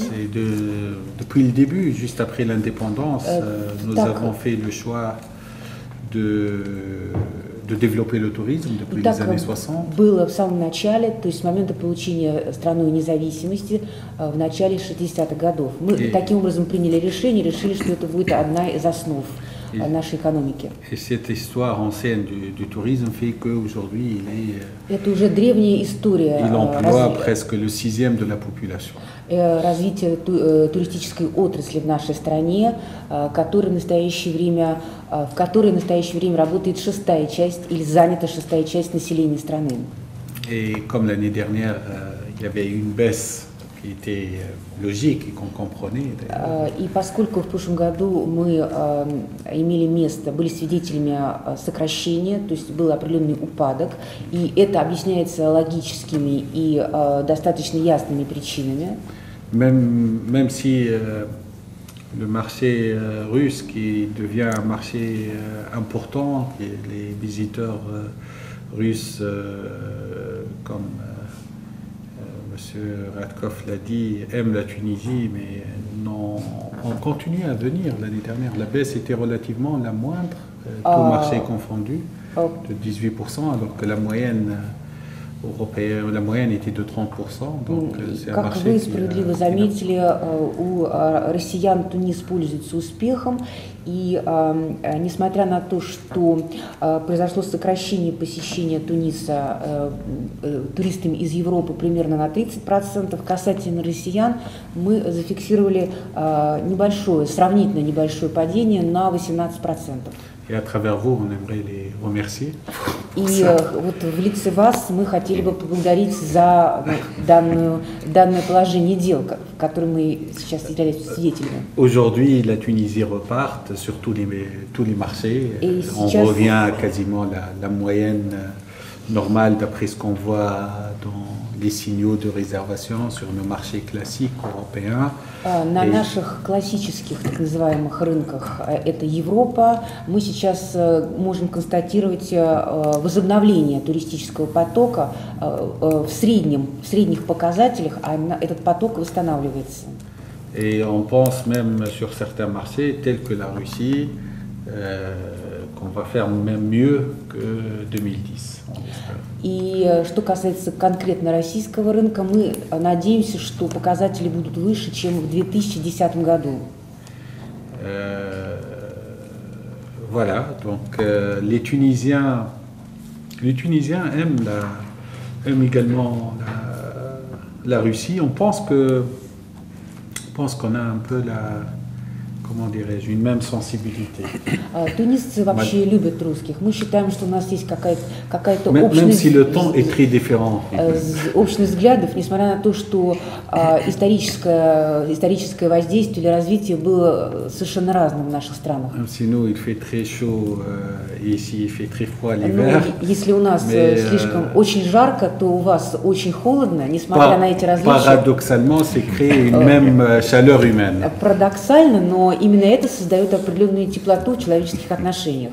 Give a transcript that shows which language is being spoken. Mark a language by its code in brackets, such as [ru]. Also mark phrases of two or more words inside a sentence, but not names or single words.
[fr] Depuis le début, juste après l'indépendance, nous avons fait le choix de développer le tourisme depuis les années 60. [ru] Было в самом начале, то есть с момента получения страной независимости в начале 60-х годов. Мы таким образом приняли решили, что это будет одна из основ нашей экономики. [fr] Et cette histoire ancienne du tourisme fait qu'aujourd'hui, [ru] Это уже древняя история [fr] il emploie presque le 6e de la population. [ru] Развития туристической отрасли в нашей стране, в которой в настоящее время работает шестая часть или занята шестая часть населения страны. [fr] Et comme l'année dernière, il y avait une baisse qui était logique et qu'on comprenait. [ru] И поскольку в прошлом году мы имели место, были свидетелями сокращения, то есть был определенный упадок, и это объясняется логическими и достаточно ясными причинами. [fr] Même si le marché russe qui devient un marché important, et les visiteurs russes comme M. Radkov l'a dit, aiment la Tunisie, mais on continue à venir. L'année dernière, la baisse était relativement la moindre, tout marché confondu, de 18%, alors que la moyenne européenne, la moyenne était de 30%. Donc c'est un marché [ru] как вы справедливо заметили, у россиян Тунис пользуется успехом, и несмотря на то, что произошло сокращение посещения Туниса туристами из Европы примерно на 30%, касательно россиян мы зафиксировали небольшое, сравнительно небольшое падение на 18%. [fr] Et à travers vous, on aimerait les remercier. [ru] И вот в лице вас мы хотели бы поблагодарить за данное положение дел, в котором мы сейчас являемся свидетелями. [fr] Aujourd'hui, la Tunisie repart sur tous les marchés. Et on [ru] сейчас... [fr] revient à quasiment la moyenne normale d'après ce qu'on voit dans les signaux de réservation sur nos marchés classiques européens. [ru] На наших классических, так называемых рынках, это Европа, мы сейчас можем констатировать возобновление туристического потока в средних показателях, а этот поток восстанавливается. [fr] Et on pense même sur certains marchés, tels que la Russie, qu'on va faire même mieux que 2010. [ru] И что касается конкретно российского рынка, мы надеемся, что показатели будут выше, чем в 2010 году. [fr] Voilà, donc les Tunisiens aiment également la Russie. On pense qu'on a un peu comment dirais-je, une même sensibilité. [ru] Тунисцы вообще любят русских. Мы считаем, что у нас есть какая-то [fr] Même si le ton est très différent. [ru] Общность взглядов, несмотря на то, что историческое воздействие или развитие было совершенно разным в наших странах. [fr] Même si nous, il fait très chaud et ici, il fait très froid l'hiver. [ru] Если у нас слишком очень жарко, то у вас очень холодно, несмотря на эти различия. [fr] Paradoxalement, c'est créer une même chaleur humaine. [ru] Парадоксально, но именно это создает определенную теплоту в человеческих отношениях.